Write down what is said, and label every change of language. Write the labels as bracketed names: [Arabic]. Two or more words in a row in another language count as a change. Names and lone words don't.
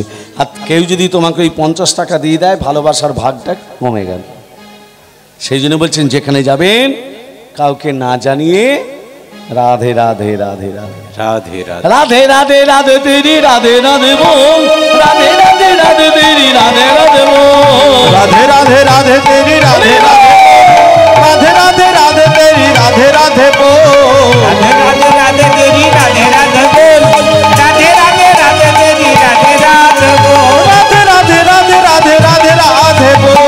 [Bangla] আর কেউ যদি তোমাকে ওই 50 টাকা দিয়ে দেয়, ভালোবাসার ভাগটা কমে গেল। সেই জন্য বলছেন যেখানে যাবেন কাউকে না জানিয়ে রাধে রাধে রাধে রাধে রাধে রাধে [Hindi] राधे राधे राधे तेरी राधे राधे बोल, राधे राधे राधे तेरी राधे राधे बोल, राधे राधे राधे तेरी राधे राधे राधे राधे राधे तेरी राधे राधे बोल राधे राधे राधे तेरी राधे राधे बोल, राधे राधे राधे तेरी राधे राधे बोल, राधे राधे राधे राधे राधे राधे बोल